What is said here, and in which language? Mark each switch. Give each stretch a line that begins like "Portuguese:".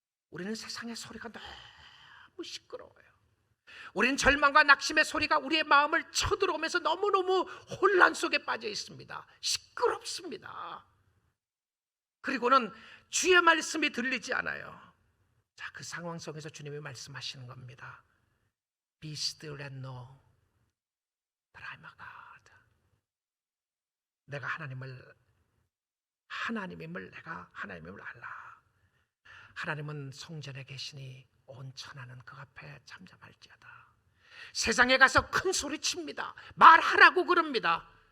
Korean: 우리는 세상의 소리가 너무 시끄러워요. 우리는 절망과 낙심의 소리가 우리의 마음을 쳐들어오면서 너무너무 혼란 속에 빠져 있습니다. 시끄럽습니다. 그리고는 주의 말씀이 들리지 않아요. 자, 그 상황 속에서 주님이 말씀하시는 겁니다.
English: Be still and know that I'm a God.
Korean: 내가 하나님임을 내가 하나님임을 알라. 하나님은 성전에 계시니 온 천하는 그 앞에 잠잠할지어다. 세상에 가서 큰 소리 칩니다. 말하라고 그럽니다.